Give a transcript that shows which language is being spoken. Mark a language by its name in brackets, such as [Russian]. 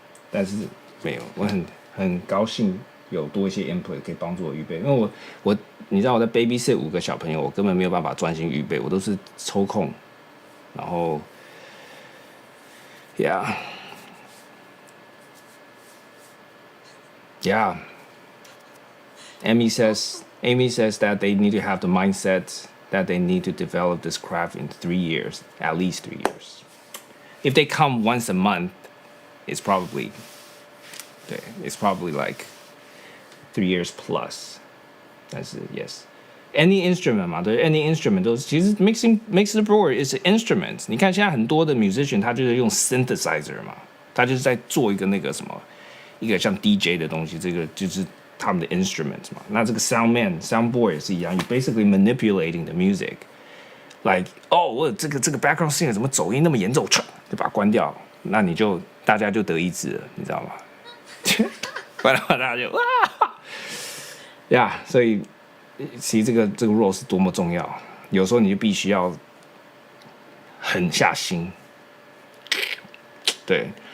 [Chinese] 但是没有，我很高兴有多一些 input 可以帮助我预备，因为我你知道我在 babysit 5个小朋友，我根本没有办法专心预备，我都是抽空，然后 [English] yeah Amy says that they need to have the mindset that they need to develop this craft in 3 years, at least 3 years. If they come once a month, it's probably like 3 years plus. 但是 yes, any instrument 嘛，对 ，any instrument [Chinese] 都是其实 [English] mixing board is an instrument. [Chinese] 你看现在很多的 musician 他就是用 synthesizer 嘛，他就是在做一个那个什么，一个像 DJ 的东西，这个就是他们的 instrument 嘛。那这个 sound board 也是一样， [English] you basically manipulating the music. [Chinese] Like 我这个 background singer 怎么走音那么严重，就把它关掉，那你就大家就得一致了，你知道吗？关了大家就哇呀，所以其实这个 role 是多么重要，有时候你就必须要狠下心，对。